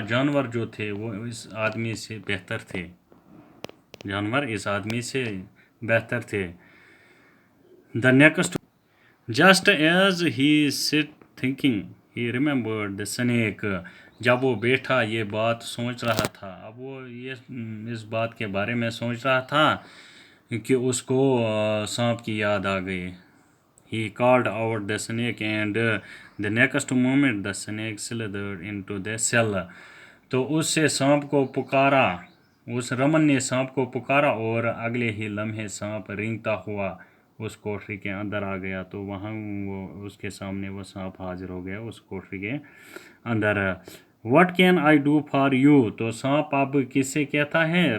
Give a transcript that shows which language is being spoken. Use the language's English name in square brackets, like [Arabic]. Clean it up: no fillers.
[Hindi] जानवर जो थे वो इस आदमी से बेहतर थे, जानवर इस आदमी से बेहतर थे. [English] The next, just as he sit thinking, he remembered the snake. [Hindi] जब वो बैठा ये बात सोच रहा था, अब वो ये इस बात के बारे में सोच रहा था कि उसको सांप की याद आ गई. [English] He called out the snake and the next moment the snake slithered into the cell. [Hindi] तो उससे सांप को पुकारा, उस रमन ने सांप को पुकारा और अगले ही लम्हे सांप रेंगता हुआ उस कोठरी के अंदर आ गया. तो वहाँ वो उसके सामने वो सांप हाजिर हो गया उस कोठरी के अंदर. [English] What can I do for you? [Hindi] तो सांप अब किससे कहता है?